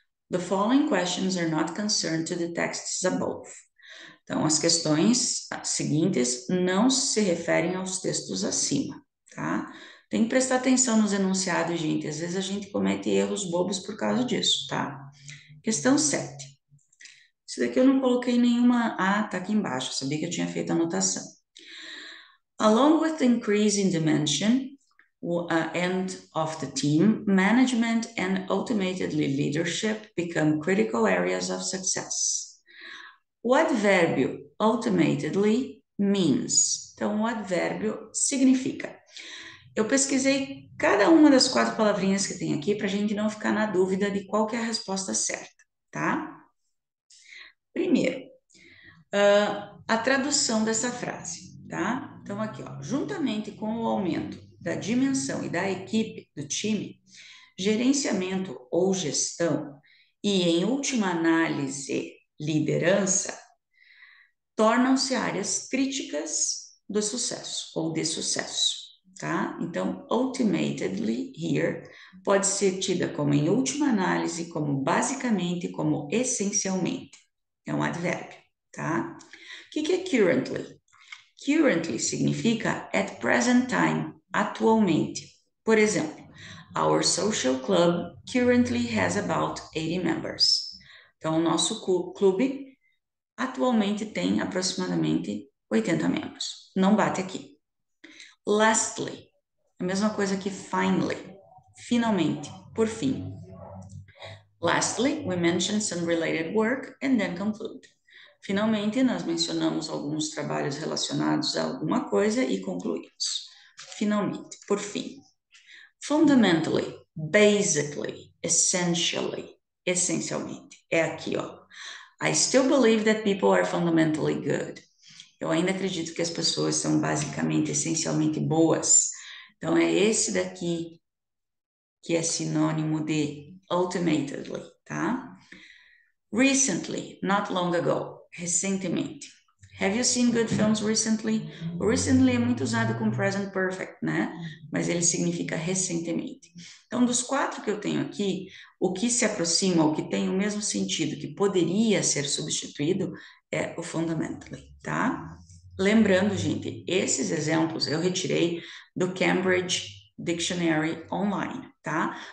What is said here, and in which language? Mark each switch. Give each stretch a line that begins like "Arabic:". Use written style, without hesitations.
English: The following questions are not concerned to the texts above.
Portuguese: Então, as questões seguintes não se referem aos textos acima, tá? Tem que prestar atenção nos enunciados, gente. Às vezes a gente comete erros bobos por causa disso, tá? Questão 7. Isso daqui eu não coloquei nenhuma... Ah, tá aqui embaixo. Sabia que eu tinha feito a anotação.
English: Along with the increase in dimension and of the team, management and ultimately leadership become critical areas of success.
Portuguese: O advérbio ultimately means. Então, o advérbio significa. Eu pesquisei cada uma das 4 palavrinhas que tem aqui para a gente não ficar na dúvida de qual que é a resposta certa, tá? Primeiro, a tradução dessa frase, tá? Então, aqui, ó, juntamente com o aumento da dimensão e da equipe do time, gerenciamento ou gestão e, em última análise, liderança, tornam-se áreas críticas do sucesso ou de sucesso, tá? Então, ultimately here pode ser tida como em última análise, como basicamente, como essencialmente. É um advérbio, tá? O que é currently? Currently significa
English: at present time,
Portuguese: atualmente. Por exemplo,
English: our social club currently has about 80 members.
Portuguese: Então, o nosso clube atualmente tem aproximadamente 80 membros. Não bate aqui. Lastly, a mesma coisa que finally, finalmente, por fim.
English: Lastly, we mention some related work and then conclude.
Portuguese: Finalmente, nós mencionamos alguns trabalhos relacionados a alguma coisa e concluímos. Finalmente, por fim.
English: Fundamentally, basically, essentially,
Portuguese: essencialmente. É aqui, ó.
English: I still believe that people are fundamentally good.
Portuguese: Eu ainda acredito que as pessoas são basicamente, essencialmente boas. Então, é esse daqui que é sinônimo de ultimately, tá?
English: Recently, not long ago, recentemente. Have you seen good films recently?
Portuguese: O recently é muito usado com present perfect, né? Mas ele significa recentemente. Então, dos 4 que eu tenho aqui, o que se aproxima, o que tem o mesmo sentido, que poderia ser substituído, é o fundamentally, tá? Lembrando, gente, esses exemplos eu retirei do Cambridge Dictionary Online, tá?